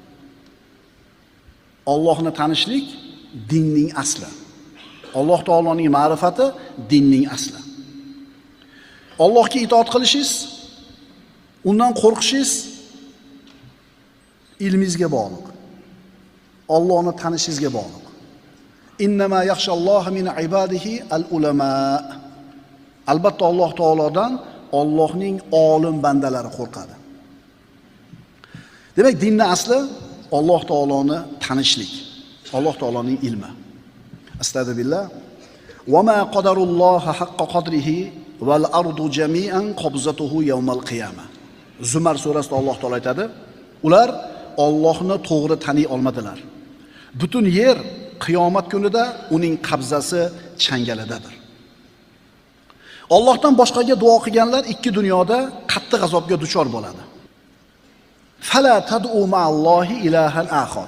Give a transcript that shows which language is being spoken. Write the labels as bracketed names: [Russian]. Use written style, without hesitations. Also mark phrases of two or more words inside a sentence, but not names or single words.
[Uzbek] Allohni tanishlik dinning asli. Alloh taoloning ma'rifati dinning asli. Allohga itoat qilishingiz, undan qo'rqishingiz ilmingizga bog'liq. Allohni tanishingizga bog'liq. [Arabic] إنما يخشى الله من عباده العلماء. [Uzbek] Albatta Alloh taolodan Allohning olim bandalari qo'rqadi. Demak, dinning asli Alloh taoloni tanishlik. Alloh taoloning ilmi. Astagfirullah. [Arabic] وما قدروا الله حق قدره والأرض جميعا قبضته يوم القيامة. [Uzbek] Zumar surasida Alloh taolo aytadi, ular Allohni to'g'ri taniy olmadilar. Butun yer qiyomat kunida uning qabzasi changalidadir. Allohdan boshqaga duo qilganlar ikki dunyoda qattiq azobga duchor bo'ladi. [Arabic] فلا تدع مع الله إلها آخر.